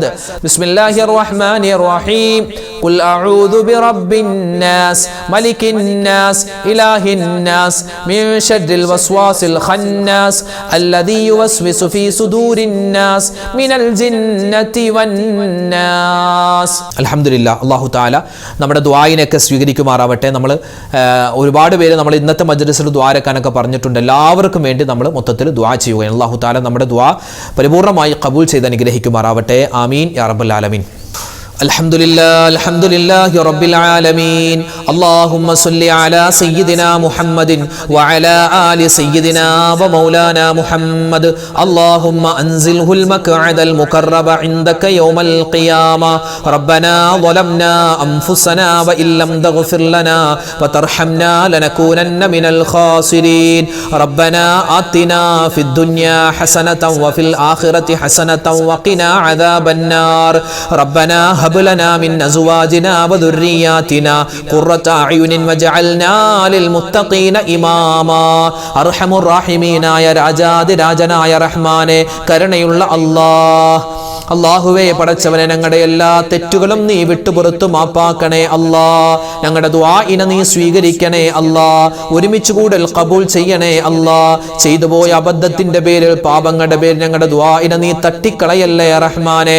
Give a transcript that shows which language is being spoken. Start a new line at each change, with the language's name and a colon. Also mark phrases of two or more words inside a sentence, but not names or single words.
Arabic: بسم الله الرحمن الرحيم. قل أعوذ برب الناس ملك الناس إله الناس من شر الوسواس الخناس الذي يوسوس في صدور الناس من الجنة والناس.
Malayalam: അൽഹംദുലില്ലാഹ്, അല്ലാഹു തആല നമ്മുടെ ദുആയിനൊക്കെ സ്വീകരിക്കുമാറാവട്ടെ. നമ്മൾ ഒരുപാട് പേര് നമ്മൾ ഇന്നത്തെ മജ്ലിസിൽ ദുആരക്കാനൊക്കെ പറഞ്ഞിട്ടുണ്ട്. എല്ലാവർക്കും വേണ്ടി നമ്മൾ മൊത്തത്തിൽ ദുആ ചെയ്യുകയാണ്. അല്ലാഹു തആല നമ്മുടെ ദുആ പരിപൂർണ്ണമായി ഖബൂൽ ചെയ്ത് അനുഗ്രഹിക്കുമാറാവട്ടെ.
Arabic: آمين يا رب العالمين. الحمد لله رب العالمين. اللهم صل على سيدنا محمد وعلى آل سيدنا ومولانا محمد. اللهم أنزله المقعد المقرب عندك يوم القيامة. ربنا ظلمنا أنفسنا وإن لم تغفر لنا وترحمنا لنكونن من الخاسرين. ربنا آتنا في الدنيا حسنة وفي الآخرة حسنة وقنا عذاب النار. ربنا هب لنا من أزواجنا وذرياتنا قرة أعين واجعلنا للمتقين إماما. أرحم الراحمين يا
Malayalam: രാജാതി രാജനായ റഹ്മാനെ, കരുണയുള്ള അല്ലാഹ്, അല്ലാഹുവേ പടച്ചവനെ, ഞങ്ങളുടെ എല്ലാ തെറ്റുകളും നീ വിട്ടുപുറത്തു മാപ്പാക്കണേ അല്ലാ. ഞങ്ങളുടെ ദുആഇനെ നീ സ്വീകരിക്കണേ അല്ലാ. ഒരുമിച്ച് കൂടൽ ഖബൂൽ ചെയ്യണേ അല്ലാ. ചെയ്തുപോയ അബദ്ധത്തിന്റെ പേരിൽ, പാപങ്ങളുടെ പേരിൽ ഞങ്ങളുടെ ദുആഇനെ നീ തട്ടിക്കളയല്ലേ റഹ്മാനെ.